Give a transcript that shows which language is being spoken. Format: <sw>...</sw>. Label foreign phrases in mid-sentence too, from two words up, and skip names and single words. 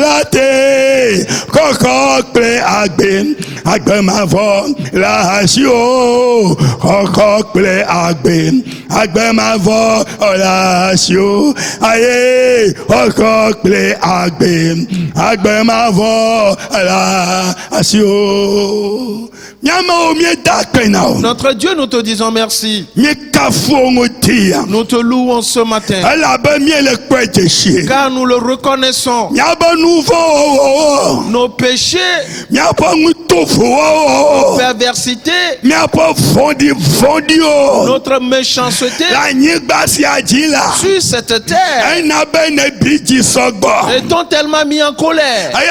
<ee>Koko Pe agbe mavɔ la asi o kɔkɔ kple agbe agbe mavɔ la asi o aye kɔkɔ kple agbe mavɔ la asi o.</ee> <fr>Notre Dieu, nous te disons merci. Nous te louons ce matin. Car nous le reconnaissons. Nos péchés, nos perversités, notre méchanceté sur cette terre est tellement mis en colère.</fr>